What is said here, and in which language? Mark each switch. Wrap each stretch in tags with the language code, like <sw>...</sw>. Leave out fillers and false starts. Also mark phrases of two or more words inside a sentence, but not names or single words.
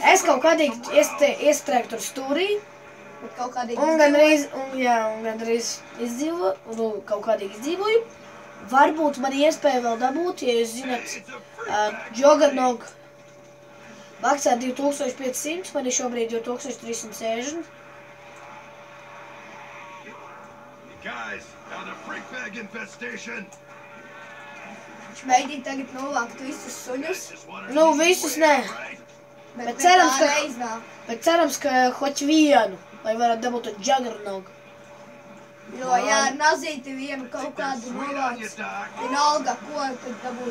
<lv>Es kaut kādīgi iestrēgu tur stūrī. Bet kaut kādīgi Un gandrīz izdzīvoju, nu, kaut kādīgi izdzīvoju. Varbūt man iespēja vēl dabūt, ja jūs zināt, Juggernog maksā 2500, man ir šobrīd 2360.</lv> <en>Guys, found a freak bag infestation.</en> <lv>Viņš mēģina tagad novākt visus suņus. Nu, visus nē. Bet cerams, ka hoķ vienu, lai varētu dabūt to Juggernog. Jo, ja ar nazīti vienu kaut kādu novāc, vienalga, ko tad dabūt.</lv>